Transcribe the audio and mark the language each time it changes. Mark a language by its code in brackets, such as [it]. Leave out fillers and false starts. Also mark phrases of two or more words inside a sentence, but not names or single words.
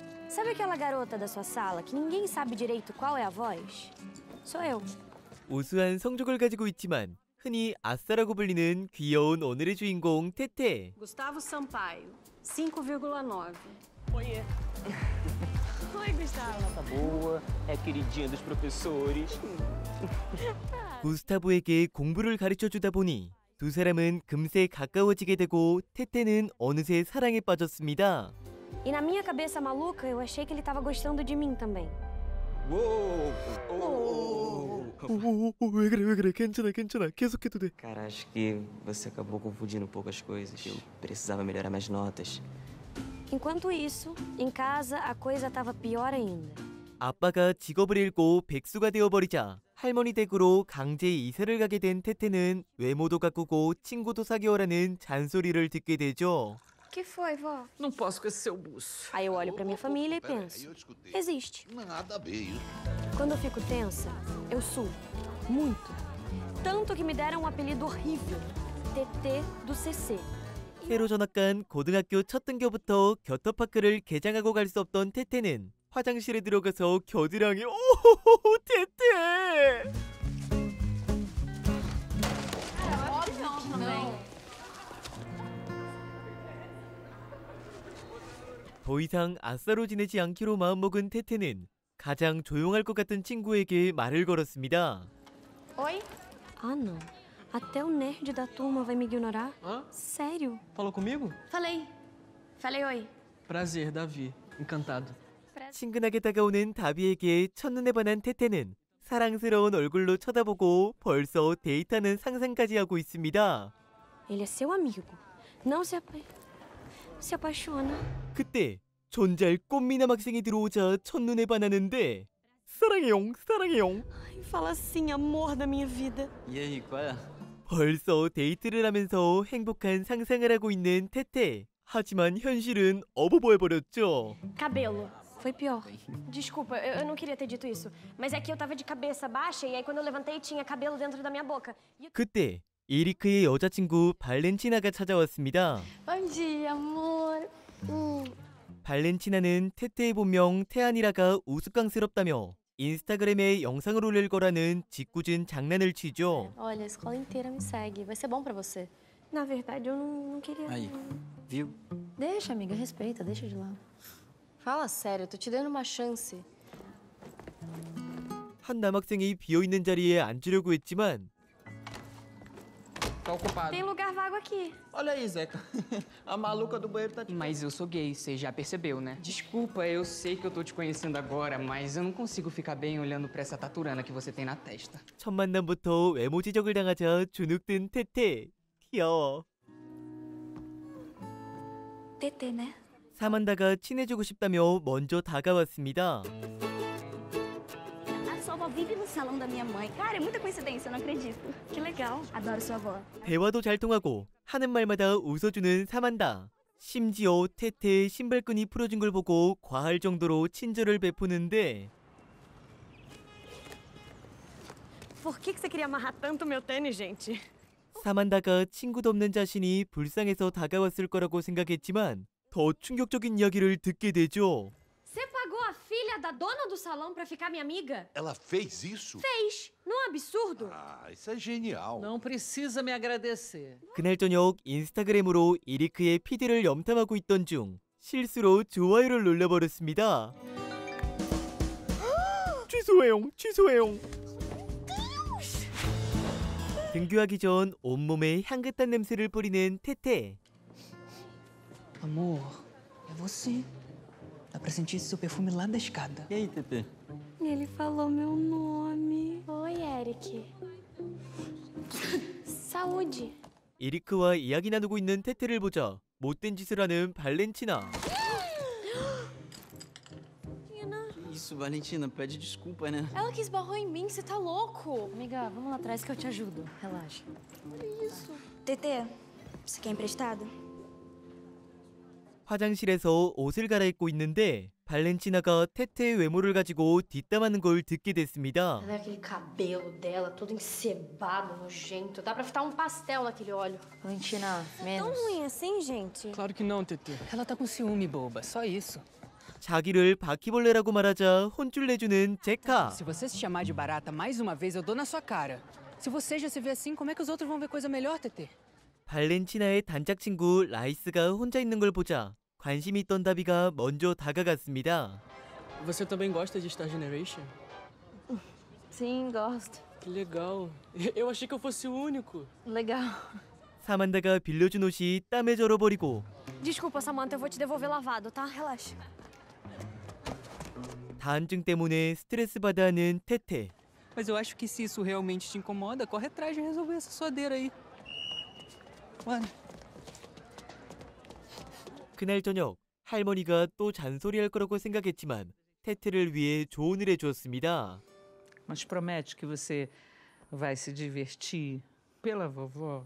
[pt] Sabe aquela garota da sua sala que ninguém sabe direito qual é a voz? Sou eu. [ko] 우수한 성적을 가지고 있지만 흔히 아싸라고 불리는 귀여운 오늘의 주인공 태태. [pt] Gustavo Sampaio, 5,9. Oiê. Oi, Gustavo. Nota boa, é queridinha dos professores. [ko] 구스타브에게 공부를 가르쳐주다 보니 두 사람은 금세 가까워지게 되고 태태는 어느새 사랑에 빠졌습니다. [pt] E na minha cabeça maluca, eu achei que ele tava gostando de mim também. [ko] 왜 그래 괜찮아 계속해도 돼. [pt] Cara, acho que você acabou confundindo um pouco as coisas. Eu precisava melhorar minhas notas. Enquanto isso, em casa a coisa tava pior ainda. [ko] 아빠가 직업을 잃고 백수가 되어버리자 할머니 댁으로 강제 이사를 가게 된 태태는 외모도 가꾸고 친구도 사귀어라는 잔소리를 듣게 되죠. [pt] Que foi, vó? Não posso com esse seu buço. Aí eu olho pra minha família e penso, existe. Nada a ver isso. Quando eu fico tensa, eu suo. Muito. Tanto que me deram um apelido horrível. TT do CC. [ko] 새로 전학 간 고등학교 첫 등교부터 겨터파크를 개장하고 갈 수 없던 태태는 화장실에 들어가서 겨드랑이 오호호호 태태! 더 이상 아싸로 지내지 않기로 마음먹은 태태는 가장 조용할 것 같은 친구에게 말을 걸었습니다. [pt] Oi? Ah, não. Até o nerd da turma vai me ignorar? Hã? Sério? Falou comigo? Falei. Falei oi. Prazer, Davi. Encantado. [ko] 친근하게 다가오는 다비에게 첫눈에 반한 태태는 사랑스러운 얼굴로 쳐다보고 벌써 데이트하는 상상까지 하고 있습니다. [pt] Ele é seu amigo. Não se apaixona. [ko] 그때 존잘 꽃미남 학생이 들어오자 첫눈에 반하는데 사랑해용. [pt] Ai, fala assim, amor da minha vida. E aí, qual é? [ko] 벌써 데이트를 하면서 행복한 상상을 하고 있는 태태. 하지만 현실은 어버버해버렸죠. [pt] Cabelo. Foi pior. Desculpa, eu não queria ter dito isso. Mas é que eu tava de cabeça baixa e aí quando eu levantei tinha cabelo dentro da minha boca. [ko] 그때 에리크의 여자친구 발렌티나가 찾아왔습니다. [pt] Bom dia, amor. [ko] 발렌티나는 태태의 본명 태안이라가 우스꽝스럽다며 인스타그램에 영상을 올릴 거라는 짓궂은 장난을 치죠. [pt] Olha, a escola inteira me segue. Vai ser bom pra você. Na verdade, eu não queria. Aí, viu? Deixa, amiga, respeita, deixa de lado. Fala sério, eu tô te dando uma chance. [ko] 한 남학생이 비어있는 자리에 앉으려고 했지만 [pt] Tá ocupado. Tem lugar vago aqui. Olha aí, Zeca. A maluca do banheiro tá... Mas eu sou gay, você já percebeu, né? Desculpa, eu sei que eu tô te conhecendo agora, mas eu não consigo ficar bem olhando pra essa taturana que você tem na testa. [ko] 첫 만남부터 외모 지적을 당하자 주눅든 태태. 귀여워. [pt] TT, né? [ko] 사만다가 친해지고 싶다며 먼저 다가왔습니다. [pt] A sua avó vive no salão da minha mãe. Cara, é muita coincidência, eu não acredito. Que legal. Adoro sua avó. [ko] 대화도 잘 통하고 하는 말마다 웃어주는 사만다. 심지어 태태의 신발끈이 풀어진 걸 보고 과할 정도로 친절을 베푸는데 [pt] Por que você queria amarrar tanto meu tênis, gente? [ko] 사만다가 친구도 없는 자신이 불쌍해서 다가왔을 거라고 생각했지만 더 충격적인 이야기를 듣게 되죠. [pt] Você pagou a filha da dona do salão pra ficar minha amiga? Ela fez isso? Fez. Não é um absurdo? Ah, isso é genial. Não precisa me agradecer. [ko] 그날 저녁 인스타그램으로 이리크의 피드를 염탐하고 있던 중 실수로 좋아요를 눌러버렸습니다. 취소해용. 등교하기 전 온몸에 향긋한 냄새를 뿌리는 태태. [pt] Amor, é você. Dá pra sentir esse seu perfume lá da escada. E aí, Tetê? Ele falou meu nome. Oi, Eric. Saúde. [ko] 이리크와 이야기 나누고 있는 태태를 보자 못된 짓을 하는 발렌티나. [pt] Isso, Valentina, pede desculpa, né? Ela que esbarrou em mim, você tá louco? Amiga, vamos lá atrás que eu te ajudo. Relaxa. Olha isso. TT, você quer emprestado? [ko] 화장실에서 옷을 갈아입고 있는데 발렌티나가 태태의 외모를 가지고 뒷담하는 걸 듣게 됐습니다. [pt] Olha aquele cabelo dela, todo encebado, nojento. Dá pra fritar um pastel naquele óleo. Valentina, Tão ruim assim, gente? Claro que não, Tetê. Ela tá com ciúme, boba. Só isso. [ko] 자기를 바퀴벌레라고 말하자 혼쭐 내주는 제카. [pt] Se você se chamar de barata mais uma vez, eu dou na sua cara. Se você já se vê assim, como é que os outros vão ver coisa melhor, TT? [ko] 발렌티나의 단짝 친구 라이스가 혼자 있는 걸 보자 관심 있던 다비가 먼저 다가갔습니다. [pt] Você também gosta de Star Generation? Sim, gosto. Que legal. Eu achei que eu fosse o único. Legal. [ko] 사만다가 빌려준 옷이 땀에 절어버리고 [pt] Desculpa, Samantha, eu vou te devolver lavado, tá? Relaxa. [ko] 다한증 때문에 스트레스 받아 하는 테테. [pt] Mas eu acho que se isso realmente te incomoda, corre atrás de resolver essa suadeira aí. Mano. [ko] 그날 저녁 할머니가 또 잔소리할 거라고 생각했지만 테테를 위해 조언을 해주었습니다. [pt] Mas promete que você vai se divertir pela vovó?